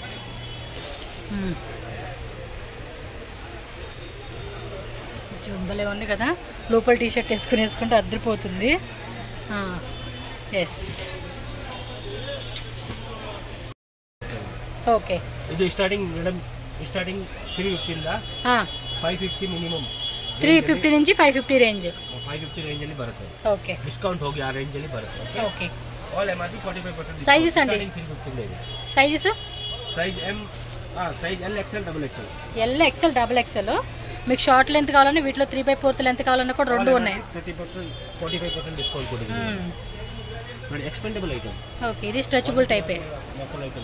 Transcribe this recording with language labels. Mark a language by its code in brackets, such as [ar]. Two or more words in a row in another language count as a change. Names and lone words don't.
[te] భలే ఉంది కదా, లోపల టీషర్ట్ వేసుకుంటే అద్దరిపోతుంది. [en] yes okay [te] ఇది స్టార్టింగ్ మేడం, స్టార్టింగ్ 350 550 మినిమం, 350 నుంచి 550 ರೇಂಜ್. [kn] 550 ರೇಂಜ್ ಅಲ್ಲಿ ಬರುತ್ತೆ. ಓಕೆ ಡಿಸ್ಕೌಂಟ್ ಹೋಗಿ ಆ ರೇಂಜ್ ಅಲ್ಲಿ ಬರುತ್ತೆ. ಓಕೆ [en] all MRP 45% [te] ಸೈಜಸ್ ಅಂడి [kn] 350 ಇದೆ. [te] సైజెస్ [en] size M size L XL double XL. L XL double XL. [te] మీకు [en] short length [te] కావాలన్నా వీటిలో 3/4 లెంత్ కావాలన్నా కూడా రెండు ఉన్నాయి. 30% 45% డిస్కౌంట్ కూడా ఉంది. మరి [en] expendable item. [te] ఓకే ఇది [en] stretchable type-e. local item.